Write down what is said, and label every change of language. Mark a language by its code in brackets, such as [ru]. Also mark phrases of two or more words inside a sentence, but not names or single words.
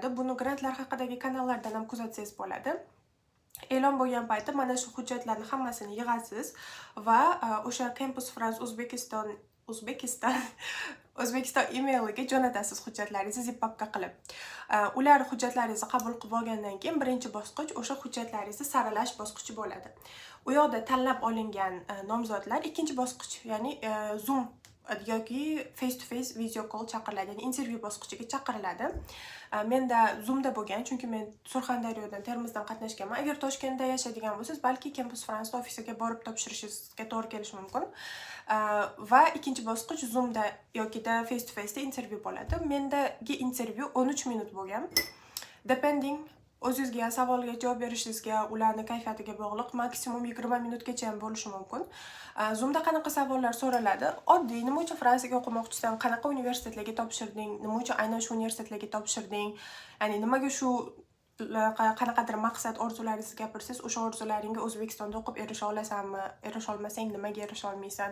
[uz] Buni grantlar haqidagi kanallardan ham kuzatsangiz bo'ladi. E'lon bo'lgan paytda mana shu hujjatlarni hammasini yig'asiz va o'sha Campus France O'zbekiston emailiga jo'natasiz hujjatlaringizni zip papka qilib. Ular hujjatlaringizni qabul qilib olgandan keyin birinchi bosqich o'sha hujjatlaringizni saralash bosqichi bo'ladi. U yoqda tanlab olingan nomzodlar ikkinchi bosqich, ya'ni Zoom yoki [en] face to face video call [uz] chaqiriladi, ya'ni intervyu bosqichiga chaqiriladi. Menda Zoomda bo'lgan, chunki men Surxondaryodan, Termizdan qatnashganman. Agar Toshkentda yashaydigan bo'lsangiz, balki Campus France ofisiga borib topshirishingizga to'g'ri kelishi mumkin. Va ikkinchi bosqich Zoomda yokida [en] face to face [uz] da intervyu bo'ladi. Mendagi intervyu 13 minut bo'lgan. Depending o'zingizga savolga javob berishingizga, ularning kayfiyatiga bog'liq, maksimum 20 minutgacha ham bo'lishi mumkin. Zoomda qanaqa savollar so'raladi? Oddiy, nima uchun Fransiyaga o'qimoqchisan, qanaqa universitetlarga topshirding, nima uchun aynan shu universitetlarga topshirding, ya'ni nimaga shu qanaqadir maqsad orzularingizni gapirsangiz, o'sha orzularingga O'zbekistonda o'qib erisha olasanmi, erisha olmasang nimaga erisha olmaysan.